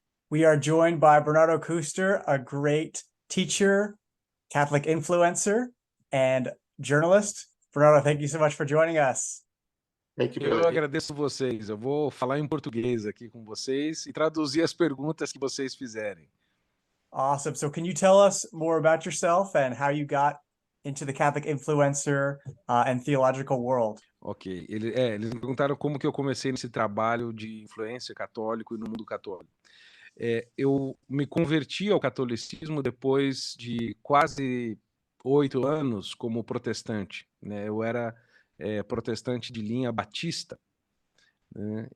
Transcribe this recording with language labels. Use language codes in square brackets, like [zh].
[en] We are joined by Bernardo Kuster, a great teacher, Catholic influencer, and journalist. Bernardo, thank you so much for joining us. Thank you, [pt] Eu [en] Billy. [pt] agradeço vocês. Eu vou falar em português aqui com vocês e traduzir as perguntas que vocês fizerem. [en] Awesome. So can you tell us more about yourself and how you got into the Catholic influencer and theological world? Ok. [pt] Eles me perguntaram como que eu comecei nesse trabalho de influência católico e no mundo católico. Eu me converti ao catolicismo depois de quase 8 anos como protestante, né? Eu era protestante de linha batista, né?